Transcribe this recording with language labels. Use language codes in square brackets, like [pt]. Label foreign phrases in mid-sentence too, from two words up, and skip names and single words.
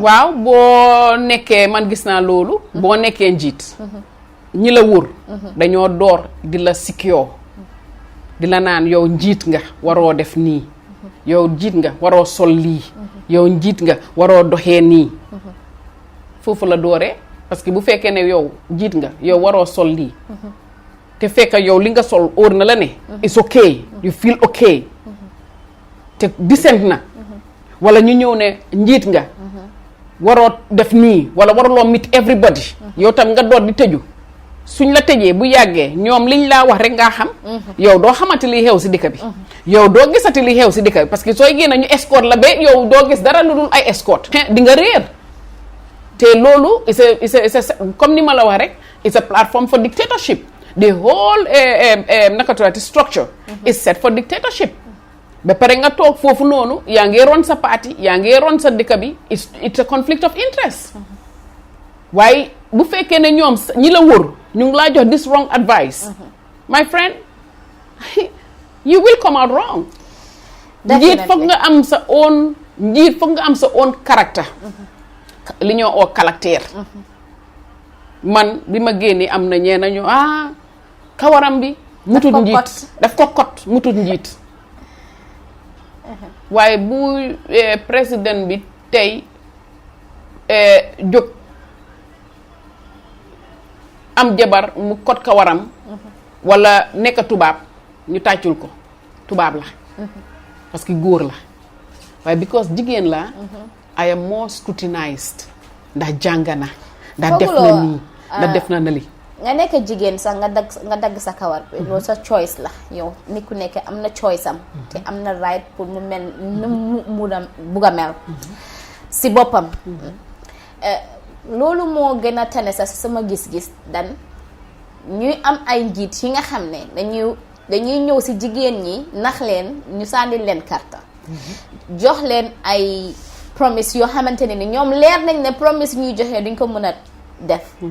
[wo] waaw boo nekkee man gis naa loolu boo nekkee njiit ñi la wër dañoo door di la sikkiyoo di la naan yow njiit nga waroo def nii yow njiit nga waroo sol lii yow njiit nga waroo doxee nii foofu la dooree [fr] parce que [wo] bu fekkee ne yow njiit nga yow waroo sol lii te fekk yow li nga sol óor na la ne [en] it's okay you feel okay [wo] te decent na wala ñu ñëw ne njiit nga waroo def nii wala waruloo [en] meet everybody [wo] yow tam nga doot di tëju suñ la tëjee bu yàggee ñoom liñ laa wax rek ngaa xam yow doo xamante li xew si dëkk bi yow doo gisati li xew si dëkk bi [fr] parce que [wo] sooy génn ñu escorte la ba yow doo gis dara lu dul ay escorte di nga réer te loolu [en] it's a [wo] comme ni ma la wax rek [en] it's a platform for dictatorship the whole [wo] naka tuddati [en] structure is set for dictatorship [wo] ba pare nga toog foofu noonu yaa ngi ron sa parti yaa ngi ron sa dëkk bi [en] it's a conflict of interest [wo] waaye bu fekkee ne ñoom ñi la wër ñu ngi laa jox [en] this wrong advice my friend you will come out wrong [wo] njiit foog nga am sa own njiit foog nga am sa own character li ñoo oo caractère man bi ma génnee am na ñee nañu kawaram bi mutut njiit daf ko kot mutut njiit waaye bu président bi tey jóg am jabar mu kot kawaram wala nekk tubaab ñu tàccul ko tubaab la [fr] parce que [wo] góor la waaye because jigéen la [en] I am more scrutinized [wo] ndax jàng na ndax def na nii ndax def na li nga nekk jigéen sax nga dagg sa kawar bi loolu sa choice la yow nit ku nekk am na choice am te am na right pour mu mel nu mu bugg a mel si boppam loolu moo gën a tane sax sama gis-gis dan ñuy am ay njiit yi nga xam ne dañuy ñëw si jigéen ñi nax leen ñu sànni leen karta jox leen ay promise yoo xamante ne ni ñoom leer nañ ne promise ñuy joxe duñ ko mën a def